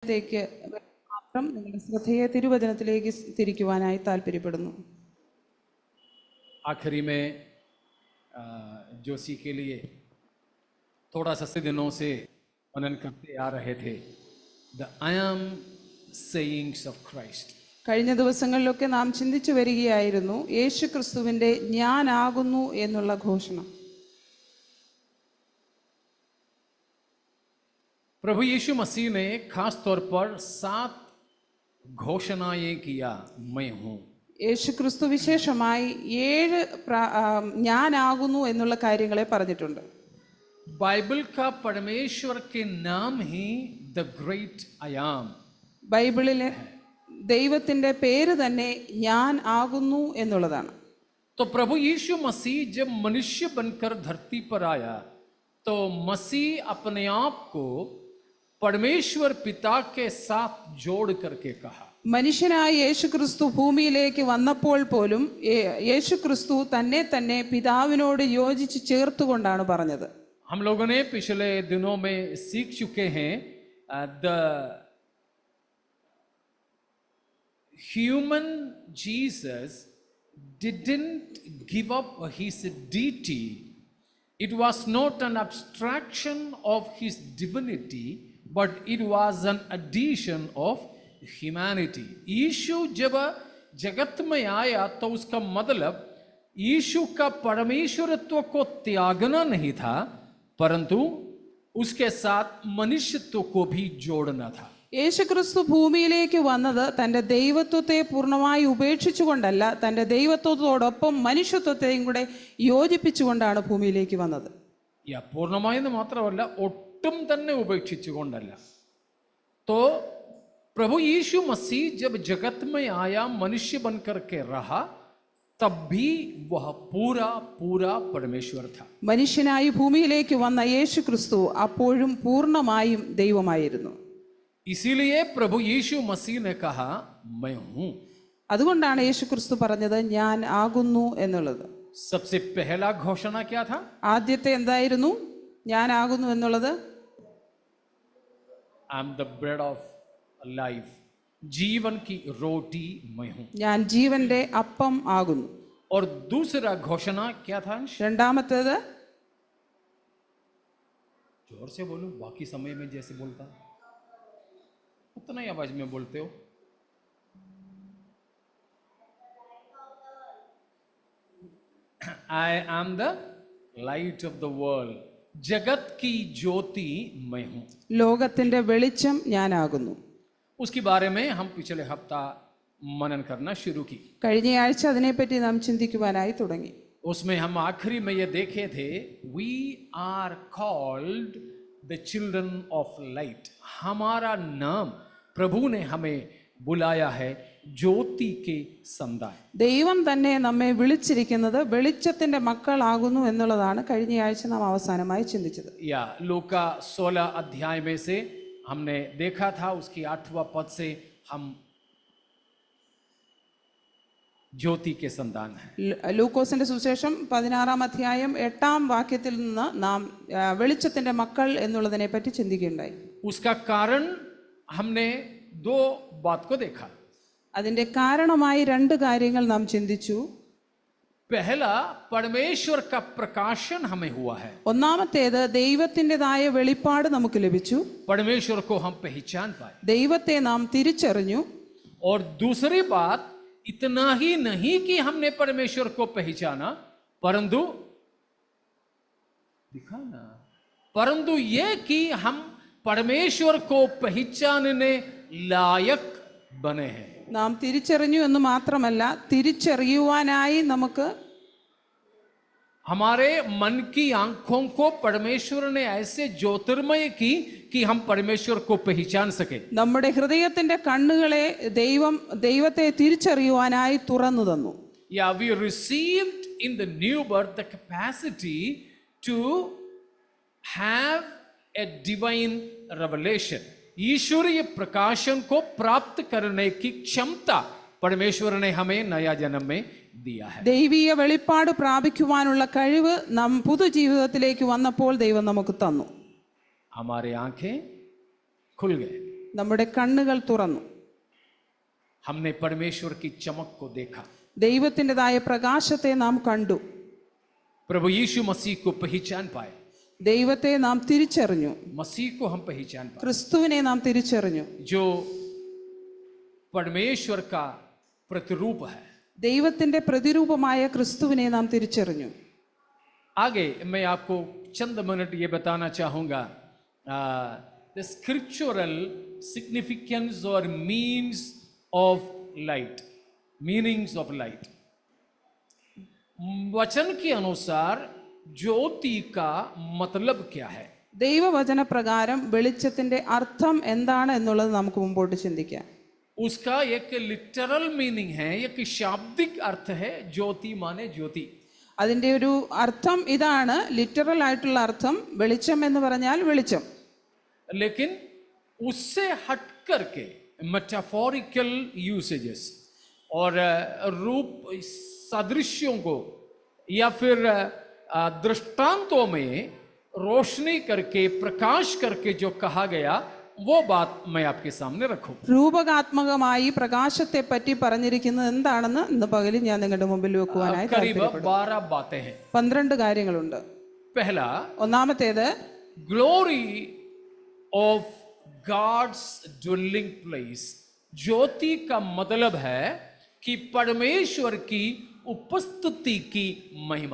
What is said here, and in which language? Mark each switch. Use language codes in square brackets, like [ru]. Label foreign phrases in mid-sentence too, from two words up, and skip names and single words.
[ml] ത്തേക്ക് മാത്രം നിങ്ങളുടെ ശ്രദ്ധയെ തിരുവചനത്തിലേക്ക് തിരിക്കുവാനായി താല്പര്യപ്പെടുന്നു. [hi] आखिरी में जोशी के लिए थोड़ा सा दिनों से मनन करते आ रहे थे [en] the I am sayings of Christ. [ml] കഴിഞ്ഞ ദിവസങ്ങളിലൊക്കെ നാം ചിന്തിച്ചു വരികയായിരുന്നു യേശു ക്രിസ്തുവിൻ്റെ ഞാനാകുന്നു എന്നുള്ള ഘോഷണം. [hi] प्रभु यीशु मसीह ने खास तौर पर 7 घोषणाएं किया मैं हूं. [ml] യേശു ക്രിസ്തു വിശേഷമായി 7 ഞാനാകുന്നു എന്നുള്ള കാര്യങ്ങളെ പറഞ്ഞിട്ടുണ്ട്. [hi] बाइबल का परमेश्वर के नाम ही [en] the great I am. [ml] ബൈബിളിലെ ദൈവത്തിൻ്റെ പേര് തന്നെ ഞാൻ ആകുന്നു എന്നുള്ളതാണ്. [hi] तो प्रभु यीशु मसीह जब मनुष्य बनकर धरती पर आया तो मसीह अपने आप को परमेश्वर पिता के साथ जोड़ करके कहा. [ml] മനുഷ്യനായ യേശു ക്രിസ്തു ഭൂമിയിലേക്ക് വന്നപ്പോൾ പോലും യേശു ക്രിസ്തു തന്നെ തന്നെ പിതാവിനോട് യോജിച്ച് ചേർത്തുകൊണ്ടാണ് പറഞ്ഞത്. [hi] हम लोगों ने पिछले दिनों में सीख चुके हैं [en] the human Jesus didn't give up his deity. It was not an abstraction of his divinity, but it was an addition of humanity. [hi] यीशु जब जगत में आया तो उसका मतलब यीशु का परमेश्वरत्व को त्यागना नहीं था, परंतु उसके साथ मनुष्यत्व को भी जोड़ना था. [ml] യേശു ക്രിസ്തു ഭൂമിയിലേക്ക് വന്നത് തൻ്റെ ദൈവത്വത്തെ പൂർണ്ണമായി ഉപേക്ഷിച്ചുകൊണ്ടല്ല, തൻ്റെ ദൈവത്വത്തോടൊപ്പം മനുഷ്യത്വത്തെയും കൂടെ യോജിപ്പിച്ചുകൊണ്ടാണ് ഭൂമിയിലേക്ക് വന്നത്. പൂർണ്ണമായെന്ന് മാത്രമല്ല, ഒട്ടും തന്നെ ഉപേക്ഷിച്ചുകൊണ്ടല്ല. [hi] तो प्रभु यीशु मसीह जब जगत में आया, मनुष्य बनकर के रहा, तब भी वह पूरा पूरा परमेश्वर था. [ml] മനുഷ്യനായി ഭൂമിയിലേക്ക് വന്ന യേശു ക്രിസ്തു അപ്പോഴും പൂർണ്ണമായും ദൈവമായിരുന്നു. [hi] इसीलिए प्रभु यीशु मसीह ने कहा मैं हूं. [ml] അതുകൊണ്ടാണ് യേശു ക്രിസ്തു പറഞ്ഞത് ഞാൻ ആകുന്നു എന്നുള്ളത്. [hi] सबसे पहला घोषणा क्या था? [ml] ആദ്യത്തെ എന്തായിരുന്നു ഞാൻ ആകുന്നു എന്നുള്ളത്? [en] I am the bread of life. [hi] जीवन की रोटी मैं हूं. [ml] ഞാൻ ജീവന്റെ അപ്പം ആകുന്നു. [hi] और दूसरा घोषणा क्या था? [ml] രണ്ടാമത്തേത്, [hi] जोर से बोलो, बाकी समय में जैसे बोलता उतना ही आवाज में बोलते हो. [en] I am the light of the world. [hi] जगत की ज्योति मैं हूं. [ml] ലോകത്തിന്റെ വെളിച്ചം ഞാനാകുന്നു. [hi] उसके बारे में हम पिछले हफ्ता मनन करना शुरू की. [ml] കഴിഞ്ഞയാഴ്ച അതിനെപ്പറ്റി നാം ചിന്തിക്കുവാനായി തുടങ്ങി. [hi] उसमें हम आखिरी में ये देखे थे [en] we are called the children of light. [hi] हमारा नाम प्रभु ने हमें बुलाया है ज्योति के समुदाय. [ml] ദൈവം തന്നെ നമ്മെ വിളിച്ചിരിക്കുന്നത് വെളിച്ചത്തിന്റെ മക്കളാകുന്നു എന്നുള്ളതാണ് കഴിഞ്ഞയാഴ്ച നാം അവസാനമായി ചിന്തിച്ചത്. [hi] या लूका 16 अध्याय में से हमने देखा था, उसकी 8वां पद से हम ज्योति के संतान हैं. [ml] ലൂക്കോസിന്റെ സുവിശേഷം 16-ാം അധ്യായം 8-ാം വാക്യത്തിൽ നിന്ന് നാം വെളിച്ചത്തിന്റെ മക്കൾ എന്നുള്ളതിനെ പറ്റി ചിന്തിക്കുകയുണ്ടായി. [hi] उसका कारण हमने 2 बात को देखा. [ml] അതിന്റെ കാരണമായി 2 കാര്യങ്ങൾ നാം ചിന്തിച്ചു. [hi] पहला, परमेश्वर का प्रकाशन हमें हुआ है. [ml] ഒന്നാമത്തേത് ദൈവത്തിൻ്റെതായ വെളിപ്പാട് നമുക്ക് ലഭിച്ചു. [hi] परमेश्वर को हम पहचान पाए. [ml] ദൈവത്തെ നാം തിരിച്ചറിഞ്ഞു. [hi] और दूसरी बात, इतना ही नहीं कि हमने परमेश्वर को पहचाना, परंतु दिखाना, परंतु यह कि हम परमेश्वर को पहचानने लायक बने हैं. [ml] നാം തിരിച്ചറിഞ്ഞു എന്ന് മാത്രമല്ല, തിരിച്ചറിയുവാനായി നമുക്ക് [hi] हमारे मन की आंखों को परमेश्वर ने ऐसे ज्योतिर्मय की कि हम परमेश्वर को पहचान सके. [ml] നമ്മുടെ ഹൃദയത്തിന്റെ കണ്ണുകളെ ദൈവത്തെ തിരിച്ചറിയുവാനായി തുറന്നു തന്നു. [en] Yeah, we received in the new birth the capacity to have a divine revelation. [hi] ईश्वरीय प्रकाशन को प्राप्त करने की क्षमता परमेश्वर ने हमें नया जन्म में दिया है. [ml] ദൈവീയ വെളിപ്പാട് പ്രാപിക്കുവാനുള്ള കഴിവ് നാം പുതുജീവിതത്തിലേക്ക് വന്നപ്പോൾ ദൈവം നമുക്ക് തന്നു. [hi] हमारे आंखें खुल गए. [ml] നമ്മുടെ കണ്ണുകൾ തുറന്നു. [hi] हमने परमेश्वर की चमक को देखा. [ml] ദൈവത്തിൻ്റെതായ പ്രകാശത്തെ നാം കണ്ടു. [hi] प्रभु यीशु मसीह को पहचान पाए. [ml] ദൈവത്തെ നാം തിരിച്ചറിഞ്ഞു. [hi] मसीह को हम पहचान पाए, [ml] ക്രിസ്തുവിനെ നാം തിരിച്ചറിഞ്ഞു. [hi] जो परमेश्वर का प्रतिरूप है. [ml] ദൈവത്തിന്റെ പ്രതിരൂപമായ ക്രിസ്തുവിനെ നാം തിരിച്ചറിഞ്ഞു. [hi] आगे मैं आपको चंद मिनट ये बताना चाहूँगा [en] the scriptural significance [hi] और [en] means of light, meanings of light. [hi] वचन के अनुसार ज्योति का मतलब क्या है? [ml] ദൈവവചന പ്രകാരം വെളിച്ചത്തിന്റെ അർത്ഥം എന്താണ് എന്നുള്ളത് നമുക്ക് മുമ്പോട്ട് ചിന്തിക്കാം. [hi] उसका एक [en] literal meaning [hi] है, एक शाब्दिक अर्थ है. ज्योति माने ज्योति. [ml] അതിൻ്റെ ഒരു അർത്ഥം ഇതാണ്, ലിറ്ററൽ ആയിട്ടുള്ള അർത്ഥം. വെളിച്ചം എന്ന് പറഞ്ഞാൽ വെളിച്ചം. [hi] लेकिन उससे हट करके [en] metaphorical usages [hi] और रूप सदृश्यों को या फिर दृष्टांतों में रोशनी करके, प्रकाश करके जो कहा गया, वो बात मैं आपके सामने रखूं. [ml] രൂപകാത്മകമായി പ്രകാശത്തെ പറ്റി പറഞ്ഞിരിക്കുന്നത് എന്താണെന്ന് ഇന്ന് പകലിൽ ഞാൻ നിങ്ങളുടെ മുമ്പിൽ വെക്കുവാനായി [hi] करीब [ml] താല്പര്യപ്പെടുന്നു. [hi] 12 बातें हैं. [ml] 12 കാര്യങ്ങളുണ്ട്. [hi] पहला, [ml] ഒന്നാമത്തേത് [en] glory of God's dwelling place. [hi] ज्योति का मतलब है कि परमेश्वर की उपस्थिति की महिमा.